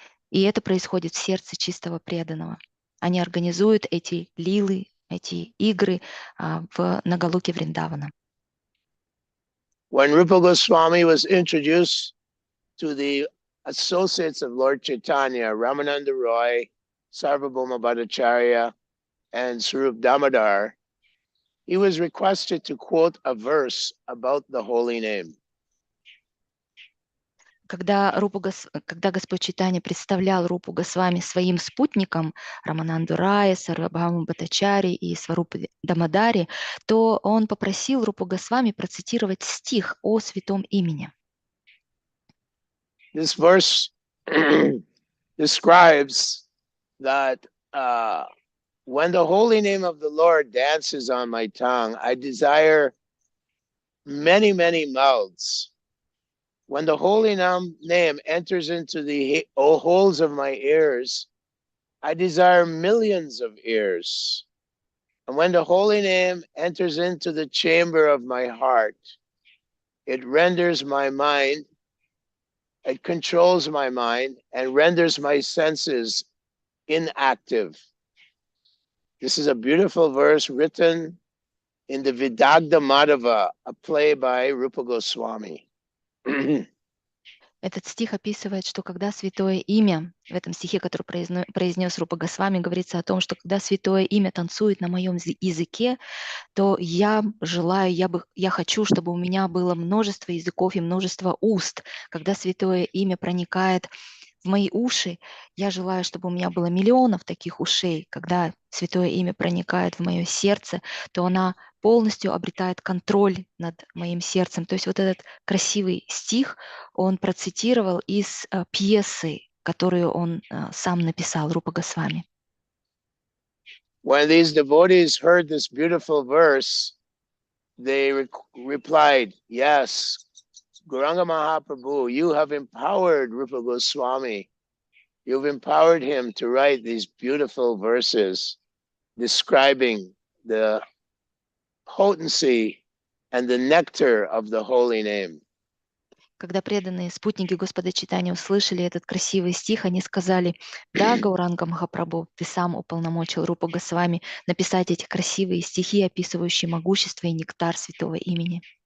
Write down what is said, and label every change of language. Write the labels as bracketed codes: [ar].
[ru] И это происходит в сердце чистого преданного. Они организуют эти лилы, эти игры на Галоке Вриндавана. [en] When Rupa Goswami was introduced to the associates of Lord Chaitanya, Ramananda Roy, Sarvabhauma Bhattacharya, and Swarup Damodar, he was requested to quote a verse about the holy name. [ru] Когда Господь Чайтанья представлял Рупу Госвами своим спутникам, Рамананду Рая, Сарвабхауму Бхаттачари и Сварупу Дамадари, то он попросил Рупу Госвами процитировать стих о святом имени. [en] This verse describes that when the holy name of the Lord dances on my tongue, I desire many, many mouths. When the holy name enters into the holes of my ears, I desire millions of ears. And when the holy name enters into the chamber of my heart, it renders my mind, it controls my mind and renders my senses inactive. This is a beautiful verse written in the Vidagdha Madhava, a play by Rupa Goswami. [ru] Этот стих описывает, что когда святое имя, в этом стихе, который произнес Рупа Госвами, говорится о том, что когда святое имя танцует на моем языке, то я желаю, я хочу, чтобы у меня было множество языков и множество уст. Когда святое имя проникает в мои уши, я желаю, чтобы у меня было миллионов таких ушей. Когда святое имя проникает в мое сердце, то она полностью обретает контроль над моим сердцем. То есть вот этот красивый стих он процитировал из пьесы, которую он сам написал, Рупа Госвами. [en] When these devotees heard this beautiful verse, they replied, yes, Gauranga Mahaprabhu, you have empowered Rupa Goswami. You've empowered him to write these beautiful verses describing the potency and the nectar of the holy name. [ru] Когда преданные спутники Господа Чайтаньи услышали этот красивый стих, они сказали: да, Гауранга Махапрабху, ты сам уполномочил Рупу Госвами написать эти красивые стихи, описывающие могущество и нектар святого имени.